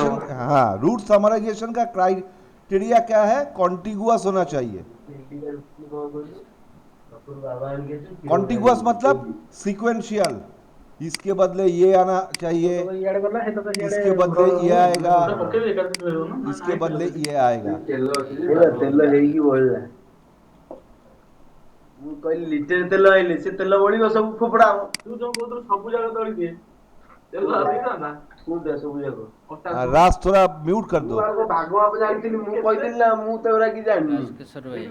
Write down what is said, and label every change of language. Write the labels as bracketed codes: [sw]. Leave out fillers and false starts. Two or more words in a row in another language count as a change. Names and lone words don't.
[hi] समराइजेशन, हाँ, [en] route summarization [hi] का क्राइटेरिया क्या है? कॉन्टिगुअस होना चाहिए। कॉन्टिगुअस मतलब सीक्वेंशियल, इसके बदले ये आना चाहिए, इसके बदले ये आएगा, इसके बदले ये आएगा। [or] ତେଲ ହେଇକି ବଳିଲା। ମୁଁ କହିଲି ଲିଟର ତେଲ ଆଇଲେ ସେ ତେଲ ବଳିବ ସବୁ ଫୋପଡା ହବ। ତୁ ଯୋଉ କହୁଥିଲୁ ସବୁ ଯାକ ଦଳି ଦିଏ ତେଲ ଦେଇଥାନ୍ତା କୋଉଟା ସବୁ ଯାକ ଅଟା ସବୁ [hi] राज थोड़ा म्यूट कर [or] ମୁଁ [hi] दो। [or] ଆଉ ଭାଗ ମାପ ଜାଣିଥିଲି ମୁଁ କହିଥିଲି ନା ମୁଁ ତ ଏଗୁରା କିଛି ଜାଣିନି। [hi] राजकिशोर भाई,